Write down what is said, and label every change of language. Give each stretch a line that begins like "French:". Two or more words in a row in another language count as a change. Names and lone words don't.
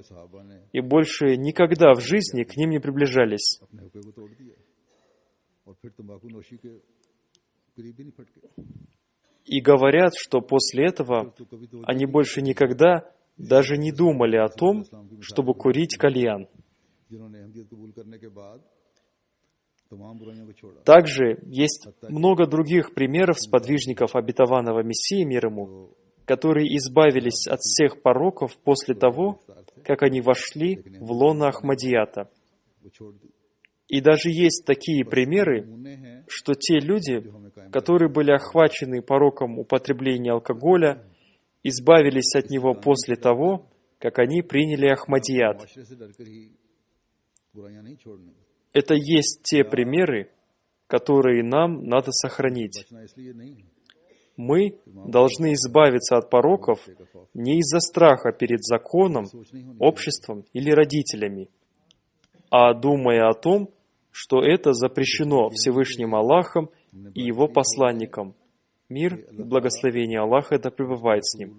Urdu: صحابہ نے
Russian: и больше никогда в жизни к ним не приближались.
Urdu: اپنے حکم کو توڑ دیا اور پھر تمباکو نوشی کے قریب بھی نہیں پھٹکے
Russian: И говорят, что после этого
Urdu: تو کبھی تو
Russian: они больше никогда даже не думали о том, чтобы курить кальян.
Urdu: جنہوں نے احمدیت قبول کرنے کے بعد تمام برائیوں کو چھوڑا
Russian: Также есть много других примеров сподвижников обетованного Мессии, мир ему, которые избавились от всех пороков после того, как они вошли в лоно Ахмадията.
Urdu: وہ چھوڑ دی
Russian: И даже есть такие примеры,
Urdu: نمونے ہیں
Russian: что те люди, которые были охвачены пороком употребления алкоголя, избавились от него после того, как они приняли Ахмадият.
Urdu: معاشرے سے ڈر کر ہی برائیاں نہیں چھوڑنی
Russian: Это есть те примеры, которые нам надо сохранить.
Urdu: بچنا اس لیے نہیں
Russian: Мы должны избавиться от пороков не из-за страха перед законом, обществом или родителями, а думая о том, что это запрещено Всевышним Аллахом и Его посланником. Мир и благословение Аллаха да пребывает с ним.